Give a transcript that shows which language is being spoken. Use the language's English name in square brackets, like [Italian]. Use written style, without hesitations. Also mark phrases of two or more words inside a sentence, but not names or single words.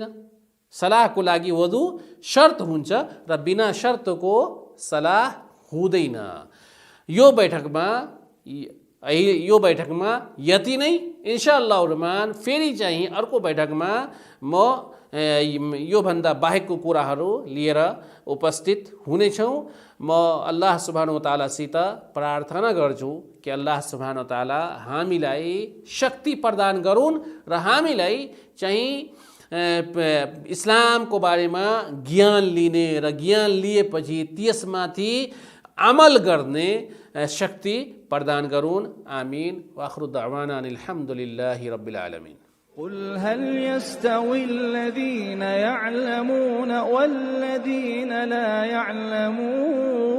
[Nepali] सलाहको लागि वधु शर्त हुन्छ र बिना शर्तको सलाह हुँदैन। यो बैठकमा यति नै। [Arabic] إن شاء الله [Nepali] रहमान फेरि चाहिँ अर्को बैठकमा म योभन्दा बाहेकको कुराहरू लिएर उपस्थित हुनेछौँ। म [Arabic] الله سبحانه وتعالى [Nepali] प्रार्थना गर्छु कि [Arabic] الله سبحانه وتعالى [Nepali] हामीलाई शक्ति प्रदान गरून् र हामीलाई चाहिँ इस्लामको बारेमा ज्ञान लिने र ज्ञान लिएपछि त्यसमाथि अमल गर्ने शक्ति प्रदान गरून्। आमीन। [Arabic] وآخر دعوانا أن الحمد لله رب العالمين. قل هل يستوي الذين يعلمون والذين لا يعلمون